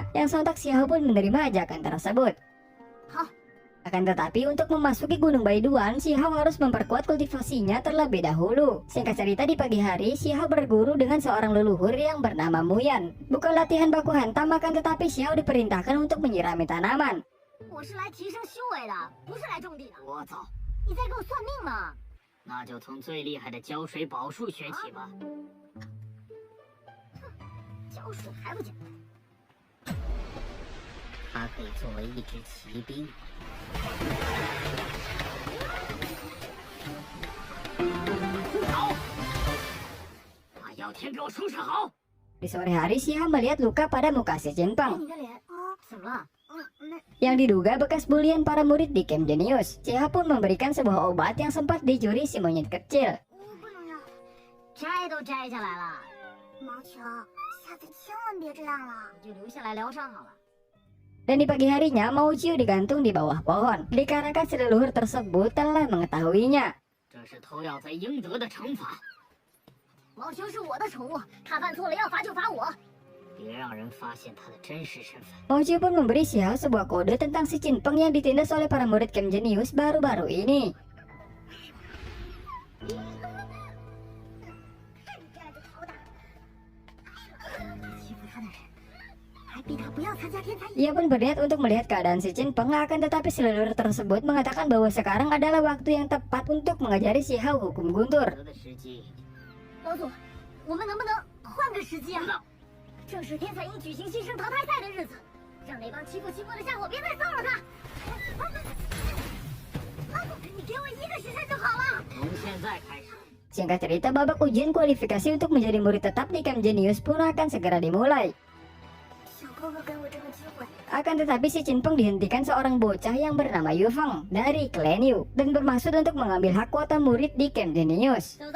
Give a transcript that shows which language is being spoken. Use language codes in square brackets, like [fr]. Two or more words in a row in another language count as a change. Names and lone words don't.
[id] Yang sontak Xiao pun menerima ajakan tersebut. Akan tetapi untuk memasuki gunung Baiduan, Xiao harus memperkuat kultivasinya terlebih dahulu. Singkat cerita, di pagi hari Xiao berguru dengan seorang leluhur yang bernama Muyan. Bukan latihan baku hantam, akan tetapi Xiao diperintahkan untuk menyirami tanaman. [zh] 我是来提升修为的，不是来种地的。我操！ 你在给我算命吗？那就从最厉害的浇水宝术学起吧。浇水还不简单？它可以作为一支骑兵。好，把药田给我收拾好。 [id] Di sore hari, Xiao melihat luka pada muka si Jinpeng [zh] 你的脸啊，怎么了？ [id] yang diduga bekas bulian para murid di Camp Genius. Xiao pun memberikan sebuah obat yang sempat dicuri si monyet kecil. [zh] 不能要，摘都摘下来了。毛球，下次千万别这样了。你就留下来疗伤好了。 [id] Dan di pagi harinya, Mao Qiu digantung di bawah pohon. Dikarenakan si leluhur tersebut telah mengetahuinya. [zh] 这是偷药才应得的惩罚。毛球是我的宠物，他犯错了要罚就罚我。别让人发现他的真实身份。 [id] Mao Qiu pun memberi Xiao sebuah kode tentang si Jinpeng yang ditindas oleh para murid Camp Genius baru-baru ini. Ia pun berniat untuk melihat keadaan si Jinpeng, akan tetapi si leluhur tersebut mengatakan bahwa sekarang adalah waktu yang tepat untuk mengajari Xiao hukum guntur. [zh] 老祖，我们能不能换个时机啊？正是天才鹰举行新生淘汰赛的日子，让那帮欺负的家伙别再骚扰他。你给我1个时辰就好了。从现在开始。 [id] Singkat cerita, babak ujian kualifikasi untuk menjadi murid tetap di Camp Genius pun akan segera dimulai. Akan tetapi si Jinpeng dihentikan seorang bocah yang bernama Yu Feng dari klan Yu dan bermaksud untuk mengambil hak kuota murid di Camp Genius.